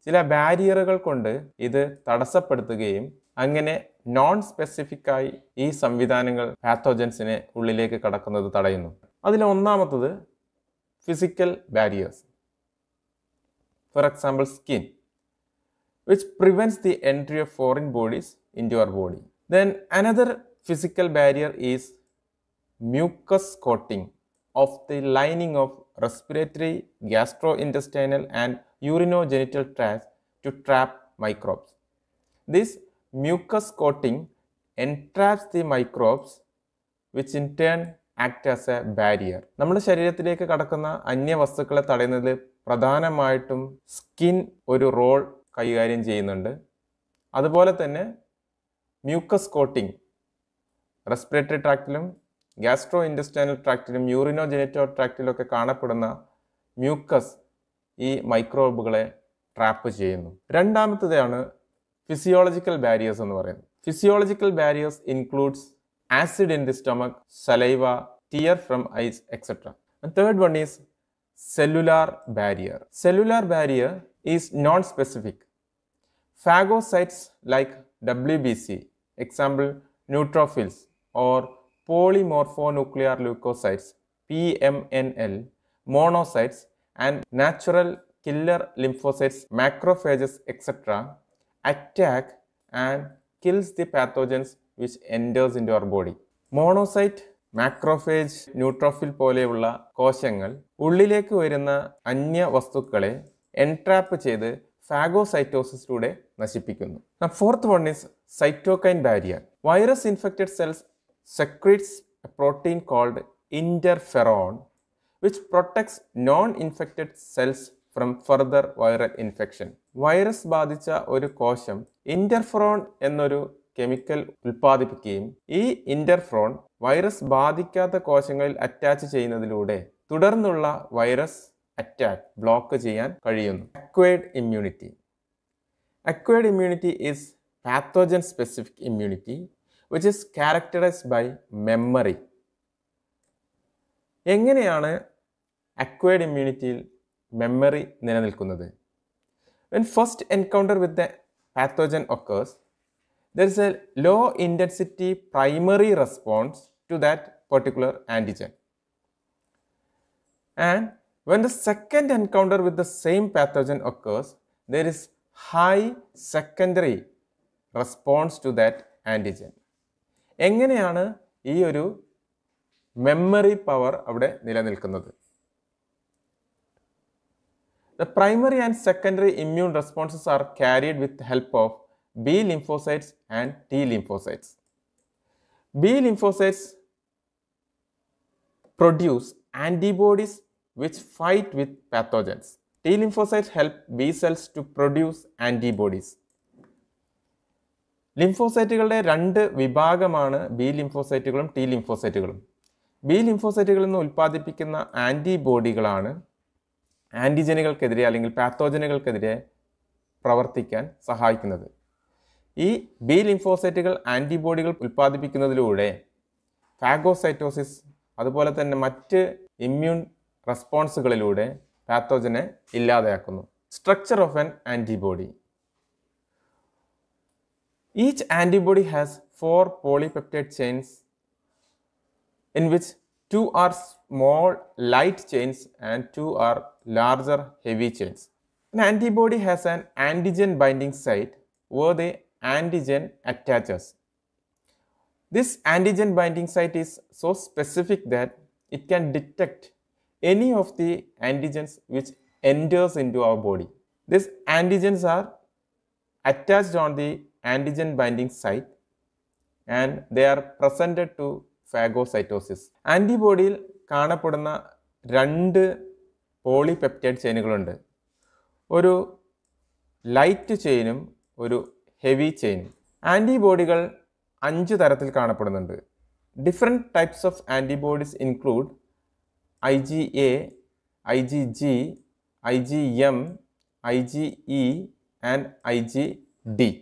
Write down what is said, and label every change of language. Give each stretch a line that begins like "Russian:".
Malayalam: ചില ബാരിയറുകൾ കൊണ്ട് ഇത് തടസ്സപ്പെടുത്തുകയും അങ്ങനെ നോൺ സ്പെസിഫിക്കായി ഈ സംവിധാനങ്ങൾ പാത്തോജൻസിനെ ഉള്ളിലേക്ക് കടക്കുന്നത് തടയുന്നു. അതിൽ ഒന്നാമത്തത് physical barriers.
English: For example skin. which prevents the entry of foreign bodies into our body. Then another physical barrier is mucus coating of the lining of respiratory, gastrointestinal and urinogenital tracts to trap microbes. This mucus coating entraps the microbes which in turn act as a barrier.
Malayalam: നമ്മുടെ ശരീരത്തിലേക്ക് കടക്കുന്ന അന്യവസ്തുക്കളെ തടയുന്നതിൽ പ്രധാനമായിട്ടും skin ഒരു role കൈകാര്യം ചെയ്യുന്നുണ്ട്. അതുപോലെ തന്നെ mucus coating respiratory ട്രാക്റ്റിലും gastro intestinal ട്രാക്റ്റിലും യൂറിനോജെനിറ്റൽ ട്രാക്റ്റിലൊക്കെ കാണപ്പെടുന്ന മ്യൂക്കസ് ഈ മൈക്രോബുകളെ ട്രാപ്പ് ചെയ്യുന്നു. രണ്ടാമത്തേതാണ് ഫിസിയോളജിക്കൽ ബാരിയേഴ്സ് എന്ന് പറയുന്നത്.
English: Physiological barriers includes acid in the stomach, saliva, tear from eyes, etc. And third one is cellular barrier. Cellular barrier is non-specific. Phagocytes like WBC, example neutrophils, or polymorphonuclear leukocytes, PMNL, monocytes, and natural killer lymphocytes, macrophages, etc. attack and kills the pathogens which enters into our body.
Malayalam: Monocyte, macrophage, neutrophil പോലെയുള്ള കോശങ്ങൾ ഉള്ളിലേക്ക് വരുന്ന അന്യ വസ്തുക്കളെ entrap ചെയ്ത് ഫാഗോസൈറ്റോസിസിലൂടെ നശിപ്പിക്കുന്നു.
English: Fourth one is cytokine barrier. Virus infected cells secretes a protein called interferon which protects non infected cells from further viral infection.
Malayalam: Virus ബാധിച്ച ഒരു കോശം ഇന്റർഫെറോൺ എന്നൊരു കെമിക്കൽ ഉൽപ്പാദിപ്പിക്കുകയും ഈ ഇന്റർഫെറോൺ വൈറസ് ബാധിക്കാത്ത കോശങ്ങളിൽ അറ്റാച്ച് ചെയ്യുന്നതിലൂടെ തുടർന്നുള്ള വൈറസ് അറ്റാക്ക് ബ്ലോക്ക് ചെയ്യാൻ കഴിയുന്നു.
English: Acquired immunity. Acquired immunity is pathogen specific immunity which is characterized by memory.
Malayalam: എങ്ങനെയാണ് അക്വയർഡ് ഇമ്മ്യൂണിറ്റിയിൽ മെമ്മറി നിലനിൽക്കുന്നത്?
English: When first encounter with the pathogen occurs, there is a low intensity primary response to that particular antigen. And when the second encounter with the same pathogen occurs, there is high secondary response to that antigen.
Malayalam: എങ്ങനെയാണ് ഈ ഒരു memory power അവിടെ നിലനിൽക്കുന്നത്?
English: The primary and secondary immune responses are carried with the help of B lymphocytes and T lymphocytes. B lymphocytes produce antibodies which fight with pathogens. T lymphocytes help B cells to produce antibodies.
Malayalam: ലിംഫോസൈറ്റുകളുടെ രണ്ട് വിഭാഗമാണ് B ലിംഫോസൈറ്റുകളും T ലിംഫോസൈറ്റുകളും. B ലിംഫോസൈറ്റുകളിൽ നിന്ന് ഉൽപ്പാദിപ്പിക്കുന്ന ആൻറ്റിബോഡികളാണ് ആൻറ്റിജനുകൾക്കെതിരെ അല്ലെങ്കിൽ പാത്തോജനുകൾക്കെതിരെ പ്രവർത്തിക്കാൻ സഹായിക്കുന്നത്. ഈ B ലിംഫോസൈറ്റുകൾ ആൻറ്റിബോഡികൾ ഉൽപ്പാദിപ്പിക്കുന്നതിലൂടെ phagocytosis അതുപോലെ തന്നെ മറ്റ് immune റെസ്പോൺസുകളിലൂടെ പാത്തോജനെ ഇല്ലാതെയാക്കുന്നു.
English: Structure of an antibody. Each antibody has 4 polypeptide chains in which 2 are small light chains and 2 are larger heavy chains. An antibody has an antigen binding site where the antigen attaches. This antigen binding site is so specific that it can detect any of the antigens which enters into our body. These antigens are attached on the antigen binding site and they are presented to phagocytosis.
Malayalam: ആൻറ്റിബോഡിയിൽ കാണപ്പെടുന്ന രണ്ട് polypeptide ചെയിനുകളുണ്ട്. ഒരു light ചെയിനും ഒരു heavy ചെയിനും. ആൻറ്റിബോഡികൾ 5 തരത്തിൽ കാണപ്പെടുന്നുണ്ട്.
English: Different types of antibodies include IgA, IgG, IgM, IgE and IgD.